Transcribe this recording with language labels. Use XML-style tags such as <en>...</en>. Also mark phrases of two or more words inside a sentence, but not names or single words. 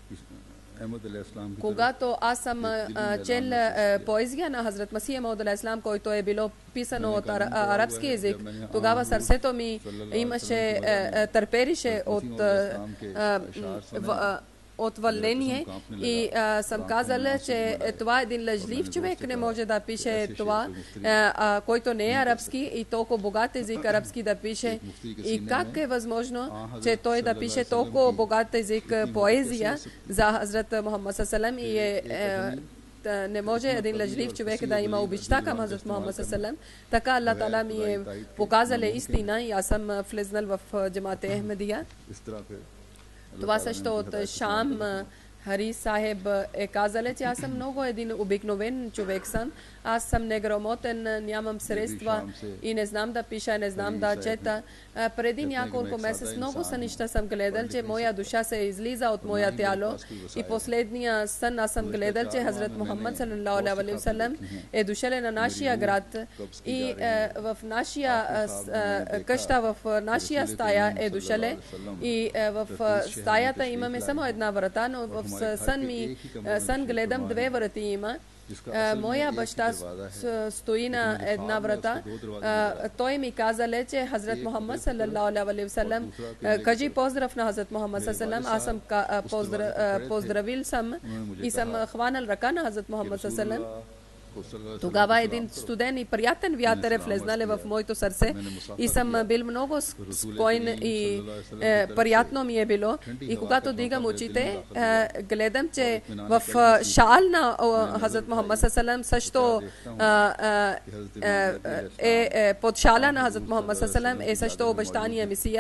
<bg>Когато аз съм чел поезия на Хазрат Масих Мауд алейхиссалам, който е било писано от арабски език, тогава сърцето ми имаше търперише от вълнение, и съм казала, че това е един лъжлив човек, не може да пише това, който не е арабски и толкова богат език арабски да пише. И как е възможно, че той да пише толкова богат език поезия за Хазрат Мухаммад</bg> <ar>صلى الله عليه وسلم,</ar> <bg>и не може един лъжлив човек да има обичта към Хазрат Мухаммад</bg> <ar>صلى الله عليه وسلم.</ar> <bg>Така Аллах Таала ми е показал истина и аз съм влезнал в джамаата Ахмедия. Това също от Шам Хари Сахеб е казал, че аз съм много един обикновен човек съм. Аз съм неграмотен, нямам средства и не знам да пиша, не знам да чета. Преди няколко месеца много сънища съм гледал, че моя душа се излиза от моя тяло. И последния сън аз съм гледал, че Хазрат Мухаммад</bg> <ar>صلى الله عليه وسلم</ar> <bg>е дошъл на нашия град и в нашия къща, в нашия стая е дошъл, и в стаята имаме само една врата, но в сън гледам две врати има. Моя баща стои на една врата. Той ми каза, че Хазрат Мухаммад</bg> <ar>صلى الله عليه وسلم,</ar> <bg>кажи поздрав на Хазрат Мухаммад</bg> <ar>صلى الله عليه وسلم.</ar> <bg>Аз съм поздравил съм и съм хванал ръка на Хазрат Мухаммад</bg> <ar>صلى الله عليه وسلم.</ar> <bg>Тогава един студен и приятен вятър е влезнали в моето сърце и съм бил много спокоен и приятно ми е било. И когато дигам очите, гледам, че в шал на Хазрат Мухаммад саллалаху също под шала на Хазрат Мухаммад саллалаху е също обещания Месия.</bg>